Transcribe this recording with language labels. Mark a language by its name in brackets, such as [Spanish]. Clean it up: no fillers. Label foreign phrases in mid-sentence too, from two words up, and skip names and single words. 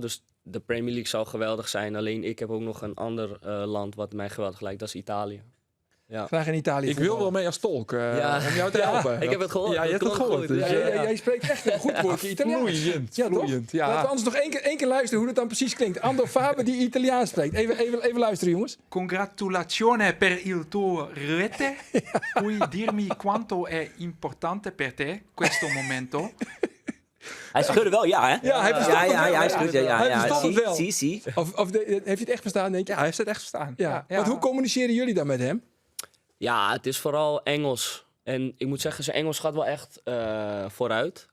[Dutch] Dus de Premier League zou geweldig zijn. Alleen ik heb ook nog een ander land wat mij geweldig lijkt. Dat is Italië. Ja. Graag in Italië. Ik wil wel mee als tolk om jou te helpen. Ik heb het gehoord. Ja, je hebt het gehoord. goed. Dus, Jij spreekt echt een goed woordje Italiaans. Vloeiend. Ja, toch? Vloeiend, ja. Laten we anders nog één keer luisteren hoe dat dan precies klinkt. Ando Faber die Italiaans spreekt. Even luisteren, jongens. [Italian] Congratulazione per il tuo rete. Puoi dirmi quanto è importante per te questo momento? [Dutch] Hij schudde wel, ja, hè? Ja, hij verstond het wel. hij schudde, Hij verstond het wel. Zie. Of heeft hij het echt verstaan, denk je? Ja, hij heeft het echt verstaan. Ja. Want hoe communiceren jullie dan met hem? Ja, het is vooral Engels. En ik moet zeggen, zijn Engels gaat wel echt vooruit.